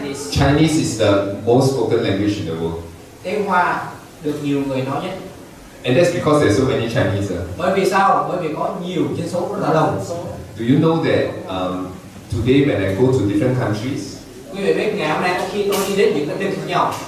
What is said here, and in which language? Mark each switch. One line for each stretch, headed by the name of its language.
English: Chinese is the most spoken language in the world.
Vietnamese: Tiếng Hoa được nhiều người nói nhất.
English: And that's because there's so many Chinese.
Vietnamese: Bởi vì sao? Bởi vì có nhiều dân số rất là đông.
English: Do you know that today when I go to different countries,
Vietnamese: Quý vị biết ngày hôm nay khi tôi đi đến những đất nước khác nhau,